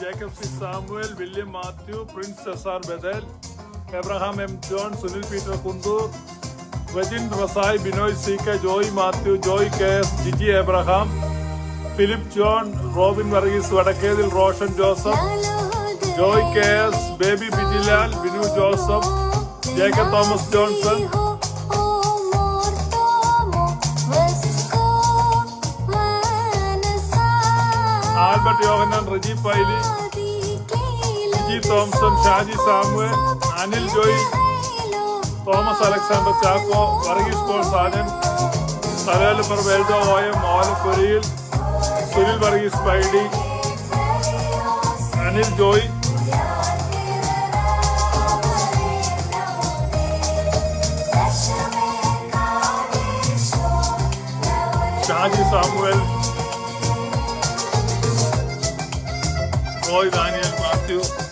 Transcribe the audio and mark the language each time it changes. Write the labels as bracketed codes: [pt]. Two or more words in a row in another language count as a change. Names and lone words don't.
[en] Philip C. Samuel, William Matthew, Prince Cesar Bedell, Abraham M. John, Sunil Peter Kundur, Vajin Rasai, Binoy C.K., Joy Matthew, Joy K.S., Gigi Abraham, Philip John, Robin Varghese Vadakkedil, Roshan Joseph, Joy K.S., Baby Bijilal, Binu Joseph, Jacob Thomas Johnson, Albert Yohanan, Reggie Piley, Gigi Thompson, Shaji Samuel, Anil Joy, Thomas Alexander Chaco, Varghese Paul Sargent, Sarel Parveldo Oyam, Mohan Kuril, Sunil Varghese Spidey, Anil Joy, Shaji Samuel, Roy Daniel Matthew,